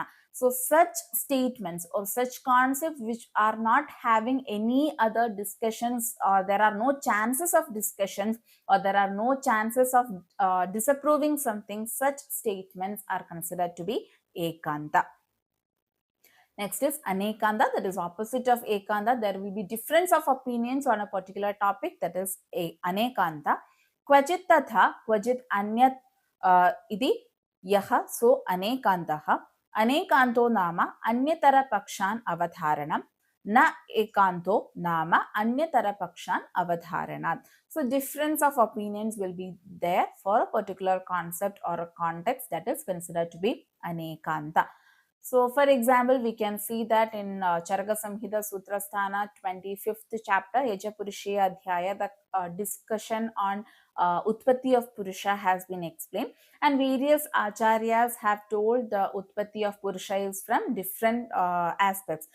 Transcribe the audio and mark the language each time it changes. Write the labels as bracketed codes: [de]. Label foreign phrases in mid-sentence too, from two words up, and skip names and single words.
[en] So such statements or such concepts which are not having any other discussions, or there are no chances of discussions, or there are no chances of disapproving something, such statements are considered to be Ekanta. Next is Anekanta, that is opposite of Ekanta. There will be difference of opinions on a particular topic, that is Anekanta. [sa] क्वचित् तथा, क्वचित् अन्यत् इति यह, [en] so Anekantaha. [sa] अनेकान्तो नाम अन्यतर पक्षान् अवधारणम्. न एकान्तो नाम अन्यतर पक्षान् अवधारणात्. [en] So difference of opinions will be there for a particular concept or a context, that is considered to be Anekanta. So, for example, we can see that in Charaka Samhita Sutrasthana 25th chapter, Yaja Purusha Adhyaya, the discussion on Utpatti of Purusha has been explained, and various acharyas have told the Utpatti of Purusha is from different aspects.